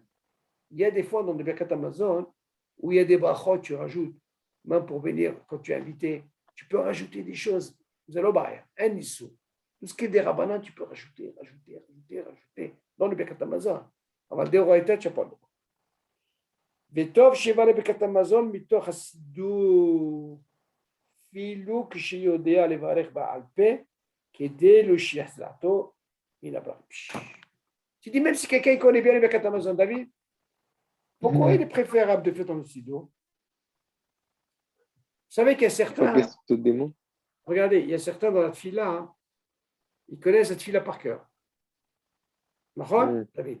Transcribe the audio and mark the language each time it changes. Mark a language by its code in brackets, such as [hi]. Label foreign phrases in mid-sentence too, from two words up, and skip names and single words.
[fr] Il y a des fois dans le [he] ברכת המזון [fr] où il y a des brachot, tu rajoutes, même pour venir, quand tu es invité, tu peux rajouter des choses. Vous allez au bar, un issou. Tout ce qui est des rabanan, tu peux rajouter. Dans le [he] ברכת המזון. [fr] Avant le déroïta, tu n'as pas le droit. [he] וטוב שיבא לברכת המזון מתוך הסידור אפילו כשיודע לברך בעל פה כדי להושיח דעתו מן הברכה. [fr] Tu dis même si quelqu'un connaît bien le [he] ברכת המזון, [fr] David, pourquoi il est préférable de faire dans le sidour? Vous savez qu'il y a certains, regardez, il y a certains dans la tfila, hein, ils connaissent la tfila par cœur. David.